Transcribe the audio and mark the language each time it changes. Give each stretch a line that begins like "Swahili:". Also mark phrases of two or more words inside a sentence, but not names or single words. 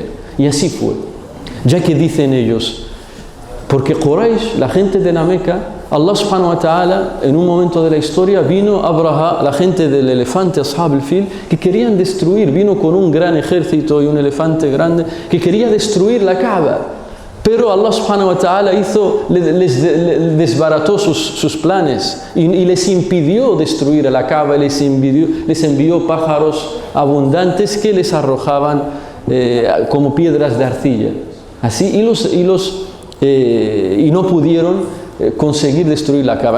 Spanish: Y así fue. Ya que dicen ellos, porque Quraysh, la gente de la Meca,
Arabic: الله سبحانه وتعالى,
Spanish: en un momento de la historia, vino Abraha, la gente del elefante,
Arabic: أصحاب الفيل,
Spanish: que querían destruir, vino con un gran ejército y un elefante grande, que quería destruir la Kaaba. Pero
Arabic: الله سبحانه وتعالى
Spanish: les desbarató sus planes y les impidió destruir la Kaaba, les envió pájaros abundantes que les arrojaban como piedras de arcilla. Así, y no pudieron conseguir destruir la Kaaba.